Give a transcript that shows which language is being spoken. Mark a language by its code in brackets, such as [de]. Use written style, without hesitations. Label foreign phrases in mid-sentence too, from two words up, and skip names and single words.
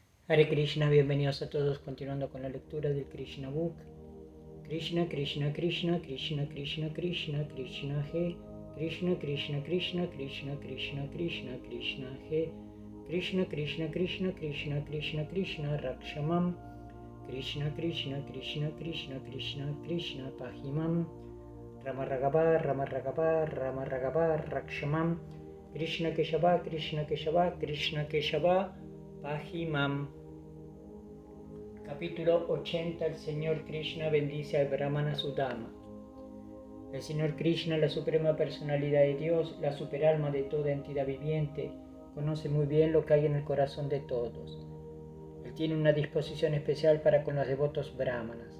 [sa] Hare Krishna, [es] bienvenidos a todos, continuando con la lectura del Krishna Book. [sa] Krishna, Krishna, Krishna, Krishna, Krishna, Krishna, Krishna, He. Krishna, Krishna, Krishna, Krishna, Krishna, Krishna, Krishna, He. Krishna, Krishna, Krishna, Krishna, Krishna, Krishna, Rakshamam. Krishna, Krishna, Krishna, Krishna, Krishna, Krishna, Pahimam. Rama Raghavar, Rama Raghavar, Rama Raghavar, Rakshamam. Krishna Keshava, Krishna Keshava, Krishna Keshava, Pahimam. [es] Capítulo 80. El Señor Krishna bendice al Brahmana Sudama. El Señor Krishna, la suprema personalidad de Dios, la superalma de toda entidad viviente, conoce muy bien lo que hay en el corazón de todos. Él tiene una disposición especial para con los devotos brahmanas.